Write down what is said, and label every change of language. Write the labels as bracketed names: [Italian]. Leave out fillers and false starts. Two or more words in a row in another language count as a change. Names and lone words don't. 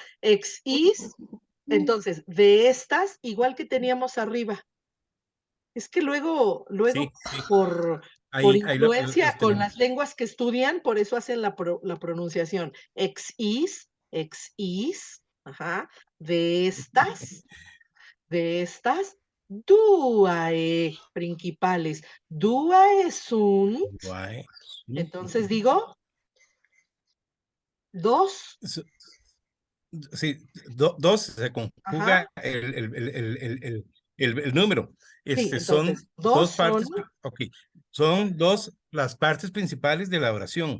[Latin] Ex is, [Spanish] entonces, de estas, igual que teníamos arriba. Es que luego Sí, sí. por Ahí lo influencia con tenemos. las lenguas que estudian, por eso hacen la pronunciación. [Latin] Ex is, [Spanish] ajá, de estas, [Latin] duae principales. Duae sunt, [Spanish] Guay. entonces digo, dos, Sí, dos se ajá, conjuga el número. sí, Son entonces, dos dos son, partes, ok, son dos las partes principales de la oración,